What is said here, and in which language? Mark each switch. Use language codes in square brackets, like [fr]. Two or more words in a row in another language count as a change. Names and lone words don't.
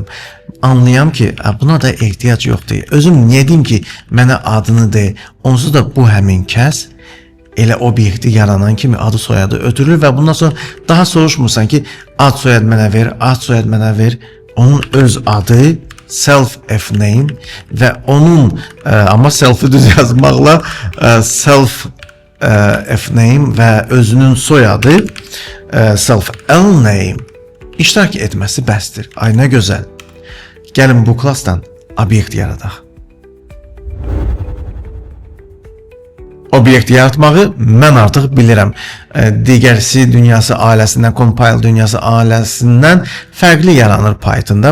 [az] Anlayam ki, buna da ehtiyac yoxdur. Özüm niyə deyim ki, mənə adını de. Onsuz da bu həmin kəs elə obyekti yaranan kimi adı soyadı ötürülür və bundan sonra daha soruşmursan ki, ad soyad mənə ver, ad soyad mənə ver. Onun öz adı [en] self F name [az] və onun amma self-i düz yazmaqla [en] self F name [az] və özünün soyadı [en] self L name [az] iştirak etməsi bəsdir. Ay nə gözəl. Gəlin bu klassdan obyekt yaradaq. Obyekt yaratmağı mən artıq bilirəm. Digər C dünyası ailəsindən, compile dünyası ailəsindən fərqli yaranır Python'da.